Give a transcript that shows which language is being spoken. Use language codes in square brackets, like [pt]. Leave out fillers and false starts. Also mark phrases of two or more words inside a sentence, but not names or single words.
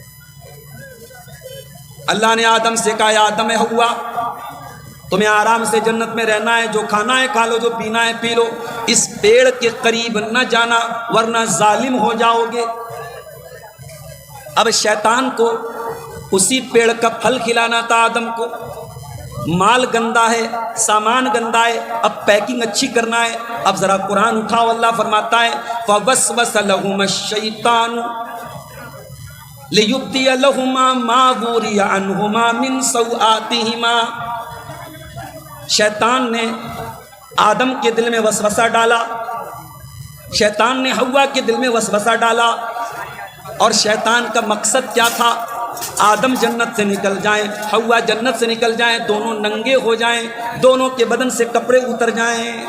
[hi] अल्लाह ने आदम से कहा, आदम है हव्वा, तुम्हें आराम से जन्नत में रहना है, जो खाना है खा लो, जो पीना है पी लो, इस पेड़ के करीब न जाना वरना जालिम हो जाओगे। अब शैतान को उसी पेड़ का फल खिलाना था आदम को। माल गंदा है, सामान गंदा है, अब पैकिंग अच्छी करना है। अब जरा कुरान उठाओ, अल्लाह फरमाता है [ar] فوسوس لهما الشيطان ليبدي لهما ما ووري عنهما من سوآتهما. [hi] शैतान ने आदम के दिल में वसवसा डाला, शैतान ने हव्वा के दिल में वसवसा डाला। और शैतान का मकसद क्या था? आदम जन्नत से निकल जाएं, हव्वा जन्नत से निकल जाएं, दोनों नंगे हो जाएं, दोनों के बदन से कपड़े उतर जाएं।